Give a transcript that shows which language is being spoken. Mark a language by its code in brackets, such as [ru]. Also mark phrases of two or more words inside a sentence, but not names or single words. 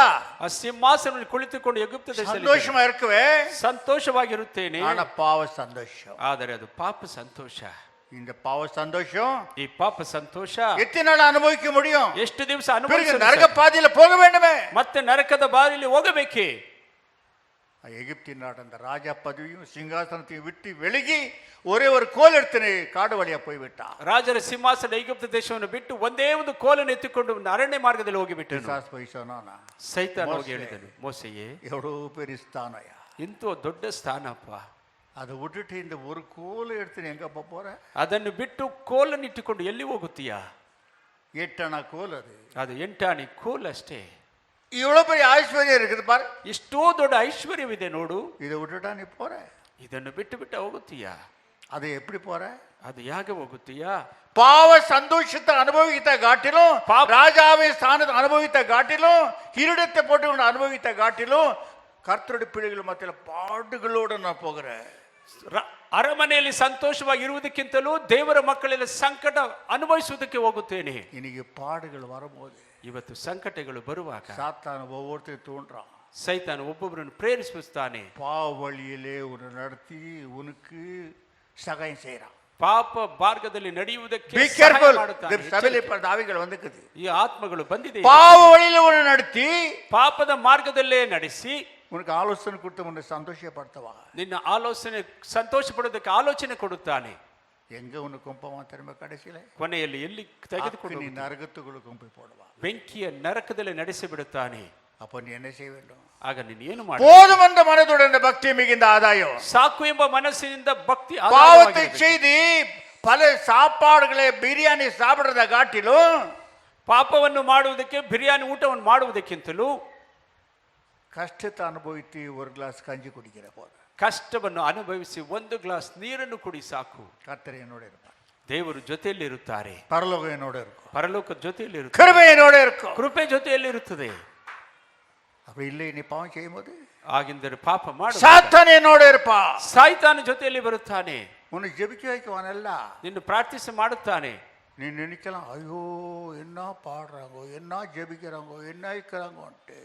[kn] ಆ ಸಿಂಹಾಸನದಲ್ಲಿ ಕುಳಿತುಕೊಂಡು ಎಗಿಪ್ತ ದೇಶದಲ್ಲಿ [ta] சந்தோஷமா இருக்குவே, [kn] ಸಂತೋಷವಾಗಿರುತ್ತೇನೆ. [ta] ஆனா பாவ சந்தோஷம். [kn] ಆದರೆ ಅದು ಪಾಪ ಸಂತೋಷ. [ta] இந்த பாவ சந்தோஷம் [kn] ಈ ಪಾಪ ಸಂತೋಷ [ta] எத்தனை நாள் அனுபவிக்க முடியும்? [kn] ಎಷ್ಟು ದಿವಸ [ta] பிறகு [kn] ಅನುಭವಿಸ? [ta] நரக பாதையில போக வேண்டுமே. [kn] ಮತ್ತೆ ನರಕದ ಬಾರಿಲಿ ಹೋಗಬೇಕೇ? [ta] எகிப்தின் நாடு அந்த ராஜா பதவியும் சிங்காசனத்தையும் விட்டு வெளியே ஒரே ஒரு கோல் எடுத்து காடு வழியா போய்விட்டான். [kn] ರಾಜರ ಸಿಂಹಾಸನ ಐಗುಪ್ತ ದೇಶವನ್ನು ಬಿಟ್ಟು ಒಂದೇ ಒಂದು ಕೋಲನ್ನು ಎತ್ತಿಕೊಂಡು ಅರಣ್ಯ ಮಾರ್ಗದಲ್ಲಿ ಹೋಗಿಬಿಟ್ಟನು. [ta] பிசாசு போய் சொன்னானா, [kn] ಸೈತಾನ ಹೋಗಿ ಹೇಳಿದನು, ಮೋಸೆಯೇ, [ta] எவ்வளவு பெரிய ஸ்தானயா, [kn] ಇಂಥ ದೊಡ್ಡ ಸ್ಥಾನಪ್ಪ, [ta] அதை விட்டுட்டு இந்த ஒரு கோல் எடுத்து எங்க போற? [kn] ಅದನ್ನು ಬಿಟ್ಟು ಕೋಲನ್ನು ಇಟ್ಟುಕೊಂಡು ಎಲ್ಲಿ ಹೋಗುತ್ತೀಯಾ? [ta] 8 அணா கோல், [kn] ಅದು 8 ಆಣೆ ಕೋಲ್ ಅಷ್ಟೇ. [ta] இவ்வளவு பெரிய ஐஸ்வர்யம் இருக்குது பாரு, [kn] ಇಷ್ಟೋ ದೊಡ್ಡ ಐಶ್ವರ್ಯವಿದೆ ನೋಡು. [ta] இதை விட்டுட்டா நீ போற? [kn] ಇದನ್ನು ಬಿಟ್ಟು ಬಿಟ್ಟು ಹೋಗುತ್ತೀಯಾ? [ta] அது எப்படி போற? [kn] ಅದು ಹೇಗೆ ಹೋಗುತ್ತೀಯಾ? [ta] பாவ சந்தோஷத்தை அனுபவித்த காட்டிலும், ராஜாவின் ஸ்தானத்தை அனுபவித்த காட்டிலும், கிரீடத்தை போட்டு அனுபவித்த காட்டிலும், கர்த்தருடைய பிள்ளைகள் மத்தியில பாடுகளோடு நான் போகிறேன். [kn] ಅರಮನೆಯಲ್ಲಿ ಸಂತೋಷವಾಗಿ ಇರುವುದಕ್ಕಿಂತಲೂ ದೇವರ ಮಕ್ಕಳೆಲ್ಲ ಸಂಕಟ ಅನುಭವಿಸುವುದಕ್ಕೆ ಹೋಗುತ್ತೇನೆ. [ta] இன்னைக்கு பாடுகள் வரும்போது, [kn] ಇವತ್ತು ಸಂಕಟಗಳು ಬರುವಾಗ [ta] சாத்தான் ஒவ்வொருத்தரும் தூண்டுறான். [kn] ಸೈತಾನ ಒಬ್ಬೊಬ್ಬರನ್ನು ಪ್ರೇರಿಸುತ್ತಾನೆ. [ta] பாவ வழியிலே உன்னை நடத்தி உனக்கு சகாயம் செய்யறான். [kn] ಪಾಪ ಮಾರ್ಗದಲ್ಲಿ ನಡೆಯುವುದಕ್ಕೆ [en] Be [kn] ಸಹಾಯ [en] careful. [kn] ಮಾಡುತ್ತಾನೆ. [ta] சபையில இப்ப ஆவிகள் வந்துக்குது. [kn] ಈ ಆತ್ಮಗಳು ಬಂದಿದೆ. [ta] பாவ வழியில உன்னை நடத்தி [kn] ಪಾಪದ ಮಾರ್ಗದಲ್ಲೇ ನಡೆಸಿ [ta] உனக்கு ஆலோசனை கொடுத்து உன்னை சந்தோஷப்படுத்தவா, [kn] ನಿನ್ನ ಆಲೋಚನೆ ಸಂತೋಷ ಪಡೋದಕ್ಕೆ ಆಲೋಚನೆ ಕೊಡುತ್ತಾನೆ. [ta] எங்க உனக்கு கும்பமா திரும்ப கடைசியில [kn] ಕೊನೆಯಲ್ಲಿ ಎಲ್ಲಿ ತೆಗೆದುಕೊಂಡು [ta] நீ நரகத்துக்குள்ள கும்பி போடுவா. [kn] ಬೆಂಕಿಯ ನರಕದಲ್ಲಿ ನಡೆಸಿ ಬಿಡುತ್ತಾನೆ. [ta] அப்போ நீ என்ன செய்ய வேண்டும்? [kn] ಆಗ ನೀನು ಏನು ಮಾಡ? [ta] போதும் என்ற மனதுடன் இந்த பக்தி மிகுந்த ஆதாயம். [kn] ಸಾಕು ಎಂಬ ಮನಸ್ಸಿನಿಂದ ಭಕ್ತಿ [ta] பாவத்தை செய்து பல சாப்பாடுகளை பிரியாணி சாப்பிடுறத காட்டிலும் [kn] ಪಾಪವನ್ನು ಮಾಡುವುದಕ್ಕೆ ಬಿರಿಯಾನಿ ಊಟವನ್ನು ಮಾಡುವುದಕ್ಕಿಂತಲೂ [ta] கஷ்டத்தை அனுபவித்து ஒரு கிளாஸ் கஞ்சி குடிக்கிற போது [kn] ಕಷ್ಟವನ್ನು ಅನುಭವಿಸಿ ಒಂದು ಗ್ಲಾಸ್ ನೀರನ್ನು ಕುಡಿ ಸಾಕು. [ta] கர்த்தர் என்னோட இருப்பார், [kn] ದೇವರು ಜೊತೆಯಲ್ಲಿರುತ್ತಾರೆ, [ta] பரலோகம் என்னோட இருக்கும், [kn] ಪರಲೋಕ ಜೊತೆಯಲ್ಲಿರುತ್ತಾರೆ, [ta] கிருபை என்னோட இருக்கும். [kn] ಕೃಪೆ ಜೊತೆಯಲ್ಲಿರುತ್ತದೆ. [ta] அப்படி இல்லை, நீ பாவம் செய்யும் போது [kn] ಆಗಿಂದರೆ ಪಾಪ ಮಾಡು, [ta] சாத்தான் என்னோட இருப்பா. [kn] ಸಾಯ್ತಾನ ಜೊತೆಯಲ್ಲಿ ಬರುತ್ತಾನೆ, [ta] உன்னை ஜெபிக்க வைக்குவானல்ல. [kn] ನಿನ್ನ ಪ್ರಾರ್ಥಿಸಿ ಮಾಡುತ್ತಾನೆ. [ta] நீ நினைக்கலாம், ஐயோ என்ன பாடுறாங்கோ, என்ன ஜெபிக்கிறாங்கோ, என்ன இருக்கிறாங்கோன்ட்டு.